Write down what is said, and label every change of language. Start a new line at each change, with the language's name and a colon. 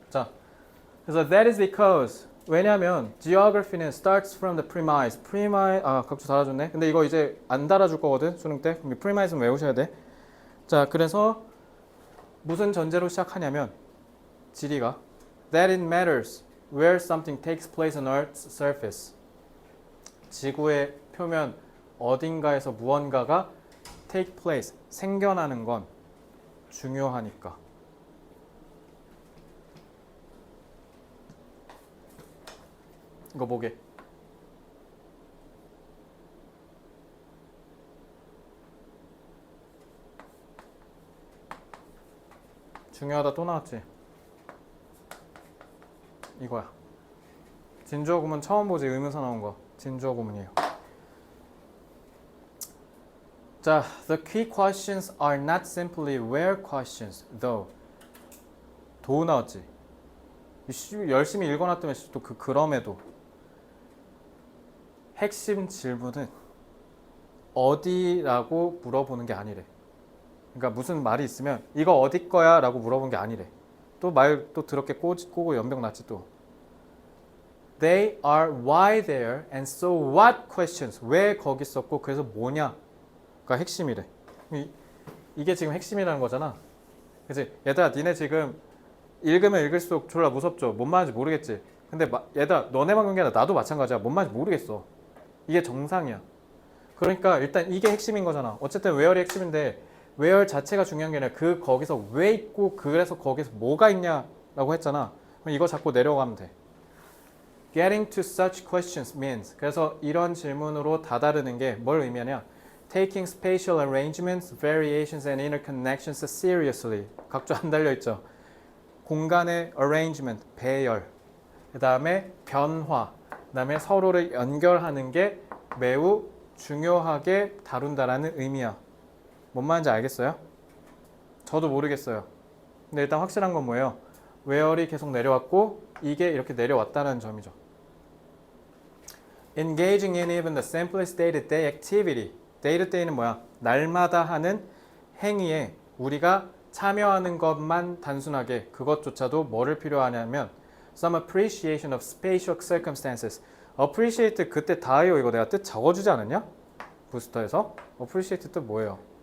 English: 자, 그래서 that is because 왜냐면 geography는 starts from the premise.
Korean: 아 각주 달아줬네. 근데 이거 이제 안 달아줄 거거든 수능 때. 그럼 premise는 외우셔야 돼.
English: 자, 그래서 무슨 전제로 시작하냐면 지리가 that it matters where something takes place on Earth's surface.
Korean: 지구의 표면 어딘가에서 무언가가 take place, 생겨나는 건 중요하니까. 이거 보게. 중요하다 또 나왔지? 이거야. 진주어 구문 처음 보지. 의문사 나온 거. 진주어 구문이에요.
English: 자, the key questions are not simply where questions, though.
Korean: 도 나왔지? 열심히 읽어놨더니 또 그럼에도. 핵심 질문은 어디라고 물어보는 게 아니래. 그러니까 무슨 말이 있으면 이거 어디 거야? 라고 물어본 게 아니래. 또 말 또 더럽게 꼬고 연병 났지 또.
English: They are why there and so what questions.
Korean: 왜 거기 있었고 그래서 뭐냐? 가 핵심이래. 이게 지금 핵심이라는 거잖아. 그치? 얘들아 니네 지금 읽으면 읽을수록 졸라 무섭죠? 뭔 말인지 모르겠지? 근데 얘들아 너네만 그런 게 아니라 나도 마찬가지야. 뭔 말인지 모르겠어. 이게 정상이야. 그러니까 일단 이게 핵심인 거잖아. 어쨌든 where이 핵심인데 where 자체가 중요한 게 아니라 거기서 왜 있고 그래서 거기서 뭐가 있냐라고 했잖아. 그럼 이거 잡고 내려가면 돼. Getting to such questions means 그래서 이런 질문으로 다다르는 게 뭘 의미하냐?
English: Taking spatial arrangements, variations and interconnections seriously.
Korean: 각주 안 달려있죠. 공간의 arrangement, 배열, 그 다음에 변화, 그 다음에 서로를 연결하는 게 매우 중요하게 다룬다라는 의미야. 뭔 말인지 알겠어요? 저도 모르겠어요. 근데 일단 확실한 건 뭐예요? where이 계속 내려왔고 이게 이렇게 내려왔다는 점이죠.
English: Engaging in even the simplest day-to-day activity.
Korean: day-to-day는 뭐야? 날마다 하는 행위에 우리가 참여하는 것만 단순하게 그것조차도 뭐를 필요하냐면 some appreciation of spatial circumstances. appreciate 그때 다요 이거 내가 뜻 적어주지 않았냐? 부스터에서 appreciate 뜻 뭐예요?